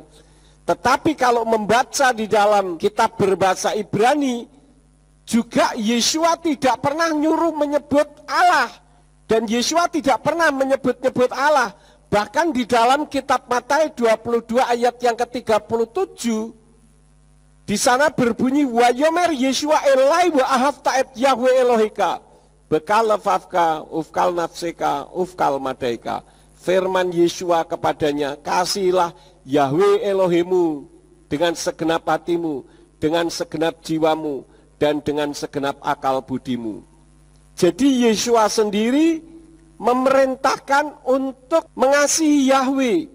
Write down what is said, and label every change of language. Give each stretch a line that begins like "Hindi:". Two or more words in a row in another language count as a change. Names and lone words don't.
Indonesian: Tetapi kalau membaca di dalam kitab berbahasa Ibrani, juga Yeshua tidak pernah nyuruh menyebut Allah. Dan Yeshua tidak pernah menyebut-nyebut Allah. Bahkan di dalam kitab Matius 22 ayat yang ke-37, di sana berbunyi,
Hebrew: ויאמר ישוע אליו ואהבת את יהוה אלוהיך, בכל לבבך, ובכל נפשך, ובכל מדעך.
Indonesian: Firman Yeshua kepadanya, kasihilah Yahweh Elohimu dengan segenap hatimu, dengan segenap jiwamu, dan dengan segenap akal budimu. Jadi Yeshua sendiri memerintahkan untuk mengasihi Yahweh.